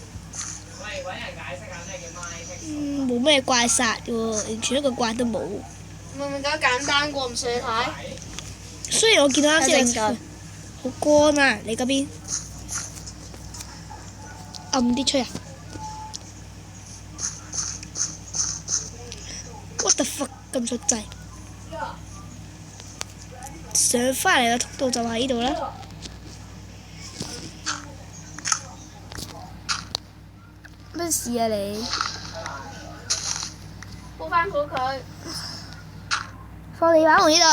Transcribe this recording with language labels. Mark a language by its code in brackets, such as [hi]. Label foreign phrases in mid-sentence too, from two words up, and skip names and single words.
[yue] 冇咩怪殺嘅喎，完全一個怪都冇。明明咁簡單過，唔信你睇。雖然我見到啱先有好乾啊，你嗰邊暗啲吹啊 ！ [en] What the fuck [yue] 咁出掣？上翻嚟嘅通道就喺呢度啦。咩事啊你？鋪翻好佢。放地板門呢度。